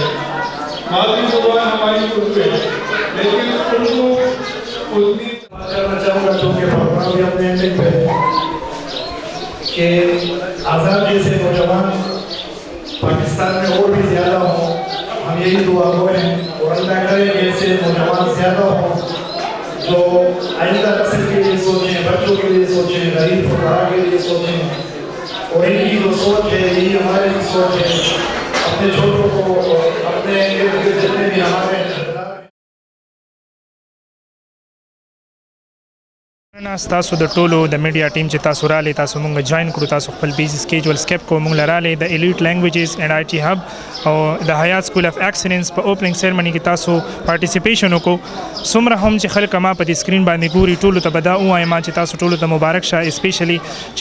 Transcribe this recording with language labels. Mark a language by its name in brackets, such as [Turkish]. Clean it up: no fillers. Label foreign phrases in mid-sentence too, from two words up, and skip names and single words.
[Urdu] مادری زبان ہماری اردو ہے لیکن اردو اتنی کرنا چاہوں گا چونکہ پروگرام بھی اپنے اینڈنگ پہ کہ آزاد جیسے نوجوان پاکستان میں اور بھی زیادہ ہوں، ہم یہی دعا کریں اور اللہ کرے کہ ایسے نوجوان زیادہ ہوں جو آئندہ نسل کے لیے سوچیں، بچوں کے لیے سوچیں، غریب فقرا کے لیے سوچیں. اور ان کی جو سوچ ہے یہی ہماری سوچ ہے، اپنے چھوٹوں کو اپنے ارد گرد جتنے بھی ہمارے [Pashto] تاسو د ټولو د میډیا ټیم چې تاسو رالی تاسو مونږ جوائن کړو تاسو خپل [English] busy schedule skip [Pashto] کو مونږ لرالی د الیټ لینګویجز اینڈ آی ټي هب او د حیات سکول اف ایکسلنس په [English] opening ceremony [Pashto] کې تاسو پارټیسیپیشن وکړو څومره هم چې خلک ما په دې سکرین باندې ګوري ټولو ته به دا ووایم چې تاسو ټولو ته مبارک شه اسپیشلی چې